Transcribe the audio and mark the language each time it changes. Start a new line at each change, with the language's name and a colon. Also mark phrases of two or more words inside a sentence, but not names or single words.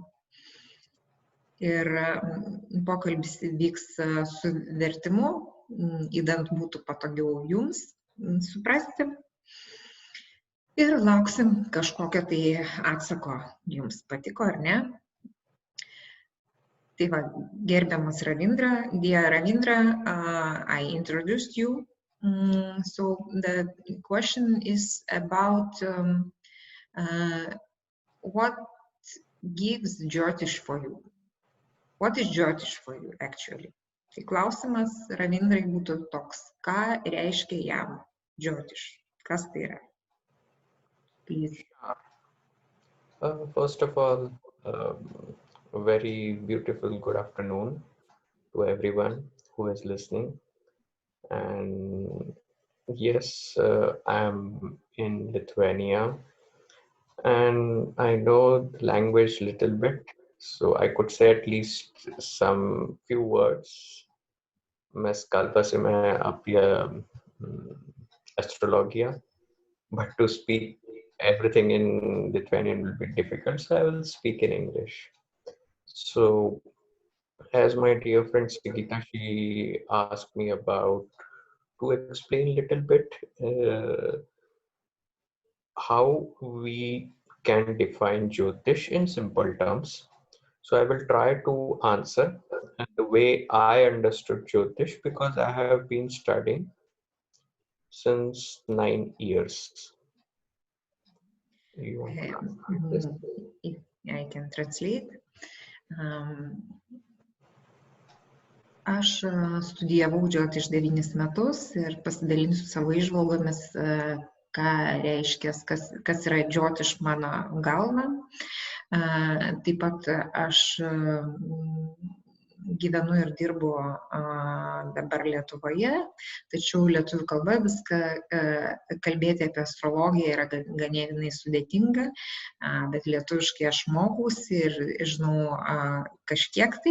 Lithuanian: Ir pokalbis vyks su vertimu, idant būtų patogiau Jums suprasti. Ir lauksim kažkokio tai atsako, Jums patiko ar ne. Tai va, gerbiamas
English: Ravindra, dear Ravindra, I introduced you. So the question is about what gives Jyotish for you? What is Jyotish for you actually?
Lithuanian: Tai klausimas Ravindrai būtų toks, ką reiškia jam Jyotish? Kas tai yra?
English: Please. First of all, a very beautiful good afternoon to everyone who is listening. And yes, I'm in Lithuania and I know the language a little bit, so I could say at least some few words.
Lithuanian: Mes kalbasime apie astrologija,
English: but to speak everything in Lithuanian will be difficult, so I will speak in English. So, as my dear friend Sigita, she asked me about to explain a little bit how we can define Jyotish in simple terms. So I will try to answer the way I understood Jyotish, because I have been studying since 9 years. You want to translate this? I can translate.
Lithuanian: Aš studijavau džiotiš 9 metus ir pasidalinsiu savo įžvalgomis, ką reiškia, kas yra džiotiš mano galva. Taip pat aš gyvenu ir dirbu dabar Lietuvoje, tačiau lietuvių kalba viską kalbėti apie astrologiją yra ganėtinai sudėtinga, bet lietuviškai aš mokausi ir žinau kažkiek tai.